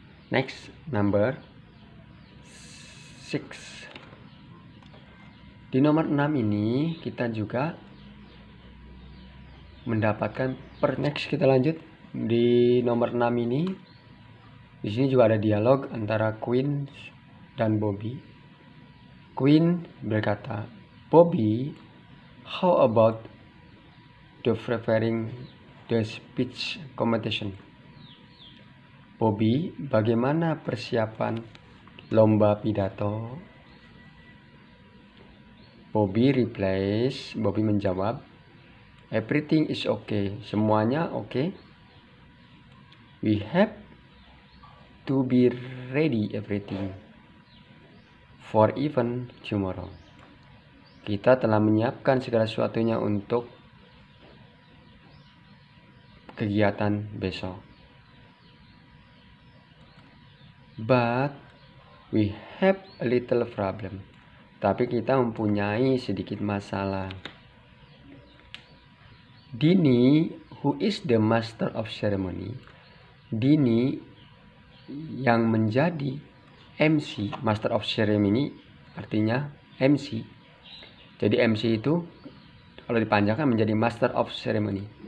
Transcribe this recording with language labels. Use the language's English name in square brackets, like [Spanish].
[English] Next, number 6. [Indonesian] Di nomor 6 ini kita juga mendapatkan next kita lanjut di nomor 6 ini. Di sini juga ada dialog antara Queen dan Bobby. [English] Queen berkata, "Bobby, how about the preparing the speech competition?" [Indonesian] Bobby, bagaimana persiapan lomba pidato? [English] Bobby menjawab, "Everything is okay." [Indonesian] Semuanya oke. [English] We have to be ready everything for event tomorrow. [Indonesian] Kita telah menyiapkan segala sesuatunya untuk kegiatan besok. [English] But we have a little problem. [Indonesian] Tapi kita mempunyai sedikit masalah. [English] Dini, who is the master of ceremony? [Indonesian] Dini yang menjadi MC, master of ceremony artinya MC. Jadi MC itu kalau dipanjangkan menjadi master of ceremony.